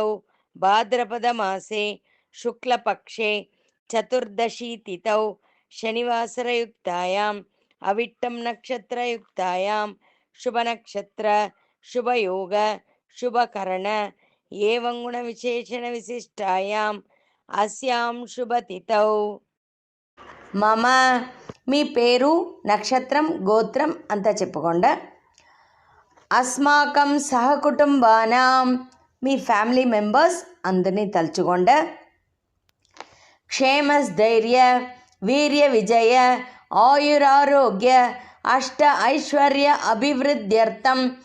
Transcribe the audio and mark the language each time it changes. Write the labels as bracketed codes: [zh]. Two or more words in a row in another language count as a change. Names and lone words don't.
[sa] भाद्रपदमासे शुक्लपक्षे चतुर्दशी तिथौ शनिवासरयुक्तायाम् अविट्टं नक्षत्रयुक्तायां शुभनक्षत्र शुभयोग शुभकरण एवं गुणविशेषणविशिष्टायाम् अस्यां शुभतिथौ మమ [te] మీ పేరు నక్షత్రం గోత్రం అంతా చెప్పుకోండి. [sa] అస్మాకం సహకుటుంబానాం [te] మీ [en] family members [te] అందరినీ తలుచుకోండి. [sa] క్షేమస్థైర్య వీర్య విజయ ఆయురారోగ్య అష్ట ఐశ్వర్య అభివృద్ధ్యర్థం